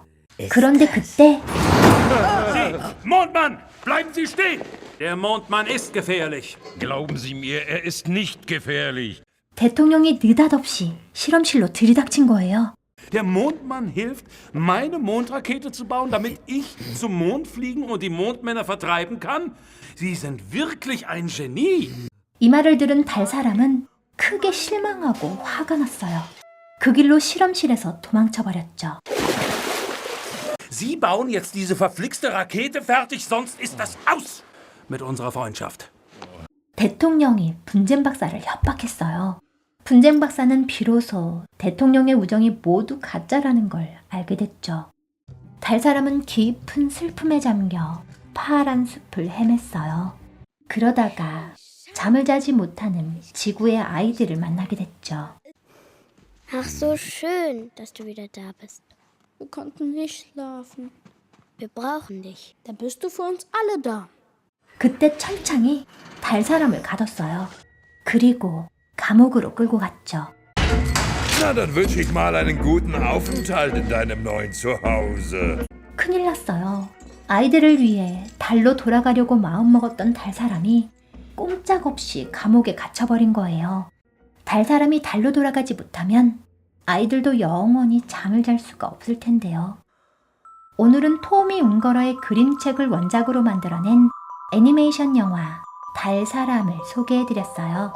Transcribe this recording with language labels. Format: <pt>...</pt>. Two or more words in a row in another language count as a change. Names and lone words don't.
<ko>그런데 그때</ko> <de>Sie, Mondmann, bleiben Sie stehen! Der Mondmann ist gefährlich. Glauben Sie mir, er ist nicht gefährlich.</de> <ko>대통령이 느닷없이 실험실로 들이닥친 거예요.</ko> <de>Der Mondmann hilft, meine Mondrakete zu bauen, damit ich zum Mond fliegen und die Mondmänner vertreiben kann? Sie sind wirklich ein Genie.</de> <ko>이 말을 들은 달 사람은 크게 실망하고 화가 났어요. 그 길로 실험실에서 도망쳐버렸죠.</ko> <de>Sie bauen jetzt diese verflixte Rakete fertig, sonst ist das aus mit unserer Freundschaft.</de> <ko>대통령이 분쟁 박사를 협박했어요. 분쟁 박사는 비로소 대통령의 우정이 모두 가짜라는 걸 알게 됐죠. 달 사람은 깊은 슬픔에 잠겨 파란 숲을 헤맸어요. 그러다가 잠을 자지 못하는 지구의 아이들을 만나게 됐죠.</ko> <de>Ach, so schön, dass du wieder da bist. Wir konnten nicht schlafen. Wir brauchen dich. Da bist du für uns alle da.</de> <ko>그때 철창이 달 사람을 가뒀어요. 그리고 감옥으로 끌고 갔죠.</ko> <de>Na, dann wünsche ich mal einen guten Aufenthalt in deinem neuen Zuhause.</de> <ko>큰일 났어요. 아이들을 위해 달로 돌아가려고 마음먹었던 달 사람이 꼼짝없이 감옥에 갇혀버린 거예요. 달 사람이 달로 돌아가지 못하면 아이들도 영원히 잠을 잘 수가 없을 텐데요. 오늘은 토미 웅거러의 그림책을 원작으로 만들어낸 애니메이션 영화 달 사람을 소개해드렸어요.</ko>